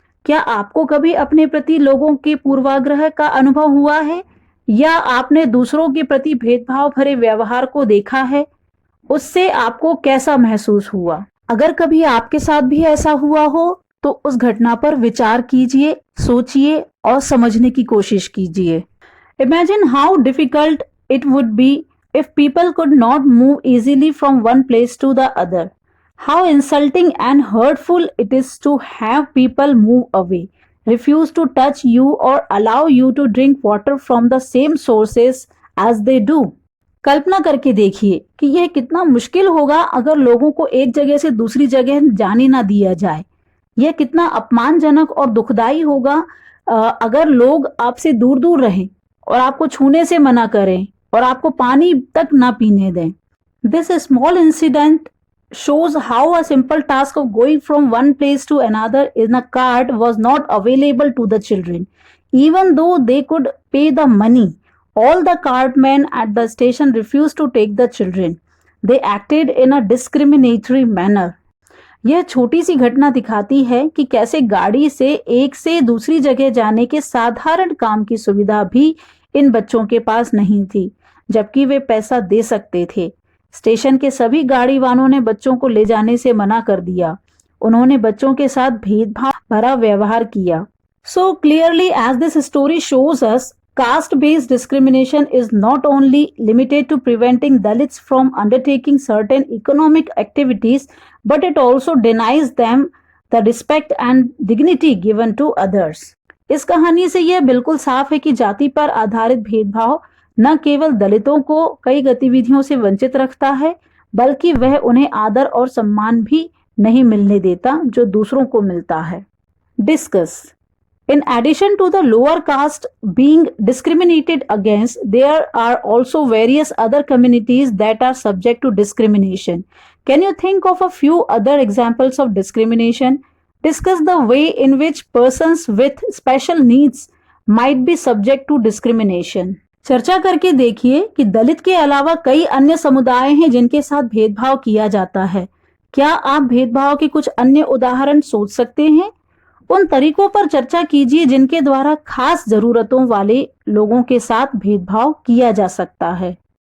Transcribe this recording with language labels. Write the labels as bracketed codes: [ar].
[hi] क्या आपको कभी अपने प्रति लोगों के पूर्वाग्रह का अनुभव हुआ है, या आपने दूसरों के प्रति भेदभाव भरे व्यवहार को देखा है? उससे आपको कैसा महसूस हुआ? अगर कभी आपके साथ भी ऐसा हुआ हो तो उस घटना पर विचार कीजिए, सोचिए और समझने की कोशिश कीजिए। [en] Imagine how difficult it would be if people could not move easily from one place to the other. How insulting and hurtful it is to have people move away, refuse to touch you or allow you to drink water from the same sources as they do. [hi] कल्पना करके देखिए कि यह कितना मुश्किल होगा अगर लोगों को एक जगह से दूसरी जगह जाने ना दिया जाए। यह कितना अपमानजनक और दुखदाई होगा अगर लोग आपसे दूर दूर रहें और आपको छूने से मना करें और आपको पानी तक ना पीने दें। [en] This small incident shows how a simple task of going from one place to another in a cart was not available to the children. Even though they could pay the money, all the cartmen at the station refused to take the children. They acted in a discriminatory manner. [hi] यह छोटी सी घटना दिखाती है कि कैसे गाड़ी से एक से दूसरी जगह जाने के साधारण काम की सुविधा भी इन बच्चों के पास नहीं थी, जबकि वे पैसा दे सकते थे। स्टेशन के सभी गाड़ी वालों ने बच्चों को ले जाने से मना कर दिया। उन्होंने बच्चों के साथ भेदभाव भरा व्यवहार किया। [en] So clearly, as this story shows us, caste-based discrimination is not only limited to preventing Dalits from undertaking certain economic activities, but it also denies them the respect and dignity given to others. [hi] इस कहानी से यह बिल्कुल साफ है कि जाति पर आधारित भेदभाव न केवल दलितों को कई गतिविधियों से वंचित रखता है, बल्कि वह उन्हें आदर और सम्मान भी नहीं मिलने देता जो दूसरों को मिलता है। [en] Discuss. In addition to the lower caste being discriminated against, there are also various other communities that are subject to discrimination. Can you think of a few other examples of discrimination? Discuss the way in which persons with special needs might be subject to discrimination. [hi] चर्चा करके देखिए कि दलित के अलावा कई अन्य समुदाय हैं जिनके साथ भेदभाव किया जाता है। क्या आप भेदभाव के कुछ अन्य उदाहरण सोच सकते हैं? उन तरीकों पर चर्चा कीजिए जिनके द्वारा खास जरूरतों वाले लोगों के साथ भेदभाव किया जा सकता है।